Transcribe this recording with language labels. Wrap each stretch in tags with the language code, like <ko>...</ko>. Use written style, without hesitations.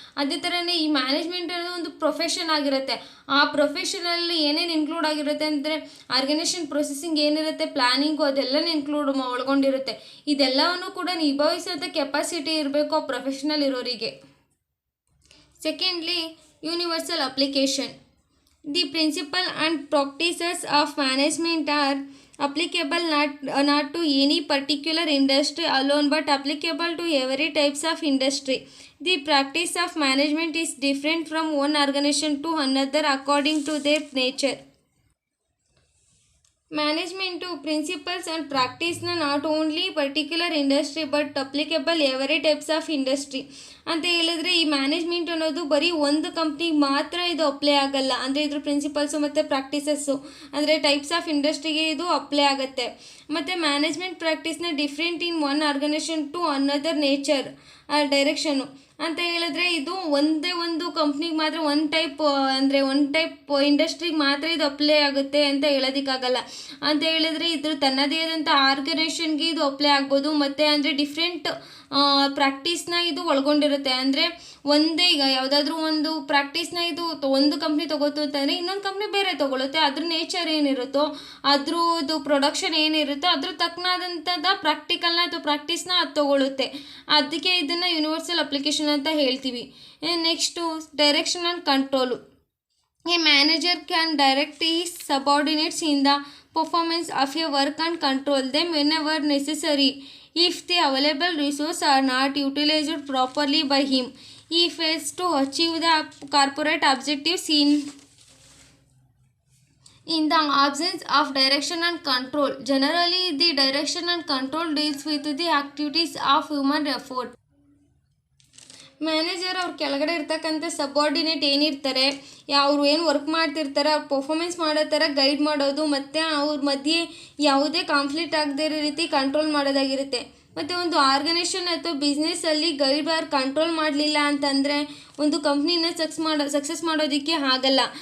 <kn>ಅದೇ ಥರನೇ ಈ ಮ್ಯಾನೇಜ್ಮೆಂಟ್ ಅನ್ನೋದು ಒಂದು ಪ್ರೊಫೆಷನ್ ಆಗಿರುತ್ತೆ. ಆ ಪ್ರೊಫೆಷನಲ್ಲಿ ಏನೇನು ಇನ್ಕ್ಲೂಡ್ ಆಗಿರುತ್ತೆ ಅಂದರೆ ಆರ್ಗನೈಸೇಷನ್ ಪ್ರೊಸೆಸಿಂಗ್ ಏನಿರುತ್ತೆ, ಪ್ಲ್ಯಾನಿಂಗು ಅದೆಲ್ಲನೂ ಇನ್ಕ್ಲೂಡ್ ಒಳಗೊಂಡಿರುತ್ತೆ. ಇದೆಲ್ಲವನ್ನು ಕೂಡ ನಿಭಾಯಿಸೋಂಥ ಕೆಪಾಸಿಟಿ ಇರಬೇಕು ಆ ಪ್ರೊಫೆಷನಲ್ ಇರೋರಿಗೆ.</kn> <en>Secondly, universal application. The principle and practices of management are applicable not to any particular industry alone but applicable to every types of industry. The practice of management is different from one organization to another according to their nature. Management principles and ಪ್ರಾಕ್ಟೀಸ್ನ not only particular industry but applicable every types of industry</en> <kn>ಅಂತ ಹೇಳಿದ್ರೆ ಈ management ಅನ್ನೋದು ಬರೀ ಒಂದು ಕಂಪ್ನಿಗೆ ಮಾತ್ರ ಇದು apply ಆಗಲ್ಲ. ಅಂದರೆ ಇದ್ರ ಪ್ರಿನ್ಸಿಪಲ್ಸು ಮತ್ತು ಪ್ರಾಕ್ಟೀಸಸ್ಸು ಅಂದರೆ ಟೈಪ್ಸ್ ಆಫ್ ಇಂಡಸ್ಟ್ರಿಗೆ ಇದು ಅಪ್ಲೈ ಆಗುತ್ತೆ. ಮತ್ತು management ಪ್ರಾಕ್ಟೀಸ್ನ</kn> <en>different in one organization to another nature direction</en> <kn>ಅಂತ ಹೇಳಿದ್ರೆ ಇದು ಒಂದೇ ಒಂದು ಕಂಪ್ನಿಗೆ ಮಾತ್ರ ಒನ್ ಟೈಪ್ ಇಂಡಸ್ಟ್ರಿಗೆ ಮಾತ್ರ ಇದು ಅಪ್ಲೈ ಆಗುತ್ತೆ ಅಂತ ಹೇಳೋದಕ್ಕಾಗಲ್ಲ. ಅಂತ ಹೇಳಿದ್ರೆ ಇದ್ರ ತನ್ನದೇ ಆದಂಥ ಆರ್ಗನೈಸೇಷನ್ಗೆ ಇದು ಅಪ್ಲೈ ಆಗ್ಬೋದು. ಮತ್ತು ಅಂದರೆ ಡಿಫ್ರೆಂಟ್ ಪ್ರಾಕ್ಟೀಸ್ನ ಇದು ಒಳಗೊಂಡಿರುತ್ತೆ. ಅಂದರೆ ಒಂದೇ ಈಗ ಯಾವುದಾದ್ರೂ ಒಂದು ಪ್ರಾಕ್ಟೀಸ್ನ ಇದು ಒಂದು ಕಂಪ್ನಿ ತೊಗೋತು ಅಂತಂದರೆ ಇನ್ನೊಂದು ಕಂಪ್ನಿ ಬೇರೆ ತೊಗೊಳುತ್ತೆ. ಅದ್ರ ನೇಚರ್ ಏನಿರುತ್ತೋ ಅದ್ರದ್ದು ಪ್ರೊಡಕ್ಷನ್ ಏನಿರುತ್ತೋ ಅದ್ರ ತಕ್ಕನಾದಂಥದ್ದು ಪ್ರಾಕ್ಟಿಕಲ್ನ ಅಥವಾ ಪ್ರಾಕ್ಟೀಸ್ನ ಅದು ತೊಗೊಳುತ್ತೆ. ಅದಕ್ಕೆ ಇದನ್ನು ಯೂನಿವರ್ಸಲ್ ಅಪ್ಲಿಕೇಶನ್ ಅಂತ ಹೇಳ್ತೀವಿ.</kn> <en>Next direction and control. A manager can direct his subordinates in the performance of a work and control them whenever necessary. If the available resources are not utilized properly by him, he fails to achieve the corporate objectives in the absence of direction and control. Generally, the direction and control deals with the activities of human effort.</en> <kn>Manager ಅವ್ರ ಕೆಳಗಡೆ ಇರ್ತಕ್ಕಂಥ subordinate ಏನಿರ್ತಾರೆ, ಅವರು ಏನು work ಮಾಡ್ತಿರ್ತಾರೆ ಅವ್ರು performance ಮಾಡೋ ಥರ ಗೈಡ್ ಮಾಡೋದು ಮತ್ತು ಅವ್ರ ಮಧ್ಯೆ ಯಾವುದೇ ಕಾನ್ಫ್ಲಿಕ್ಟ್ ಆಗದೇ ಇರೋ ರೀತಿ ಕಂಟ್ರೋಲ್ ಮಾಡೋದಾಗಿರುತ್ತೆ. ಮತ್ತು ಒಂದು ಆರ್ಗನೈಸೇಷನ್ ಅಥವಾ ಬಿಸ್ನೆಸ್ಸಲ್ಲಿ ಗೈಡ್ ಆರ್ ಕಂಟ್ರೋಲ್ ಮಾಡಲಿಲ್ಲ ಅಂತಂದರೆ ಒಂದು ಕಂಪ್ನಿನ ಸಕ್ಸಸ್ ಮಾಡೋದಕ್ಕೆ ಆಗಲ್ಲ.</kn>